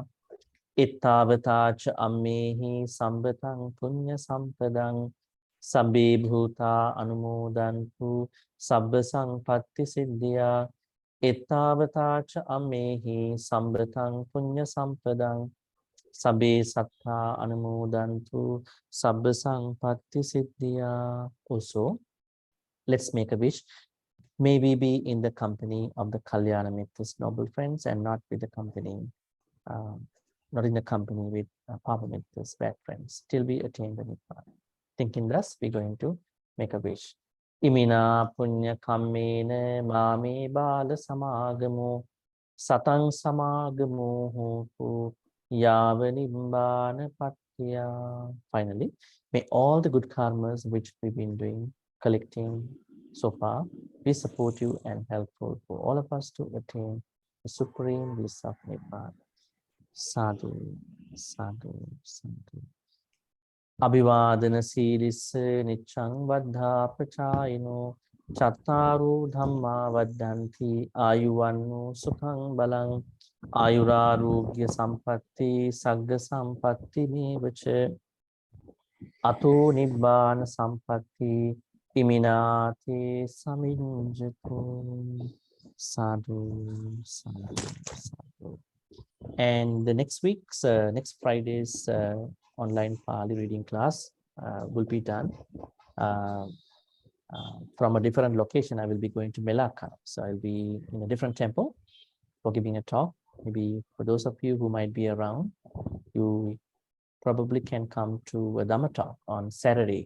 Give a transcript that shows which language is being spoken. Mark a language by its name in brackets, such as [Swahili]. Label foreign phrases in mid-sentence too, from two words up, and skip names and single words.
[Pali] Ittavata cha ammehi sambatang punya sampadang sabbe bhuta anumodantu sabba sampatti siddhiya. Ittavata cha ammehi sambatang punya sampadang sabbe sattva anumodantu sabba sampatti siddhiya. [English] Also, let's make a wish. May we be in the company of the [Pali] Kalyana Mitras, [English] noble friends, and not with the company, not in the company with [Pali] Papa Mitras, [English] bad friends, till we attain the Nibbana. Thinking thus, we're going to make a wish. [Pali] Imina punya kammena mame bala samagamo satang samagamo hotu yava nibbana patya. [English] Finally, may all the good karmas which we've been doing, collecting so far, be supportive and helpful for all of us to attain the supreme bliss of Nibbana. [Pali] Sadhu, sadhu, sadhu. Abhivadana Siris Nichang Vaddha Pachayino Chattaru Dhamma Vaddanti Ayuvannu Sukhang Balang Ayurarogya Sampatti Sagga Sampatti Mevache Ato Nibbana Sampatti Iminati Saminjatu. Sadhu, sadhu, sadhu. [English] And the next week's, next Friday's online Pali reading class will be done from a different location. I will be going to Melaka. So I'll be in a different temple for giving a talk. Maybe for those of you who might be around, you probably can come to a Dhamma talk on Saturday.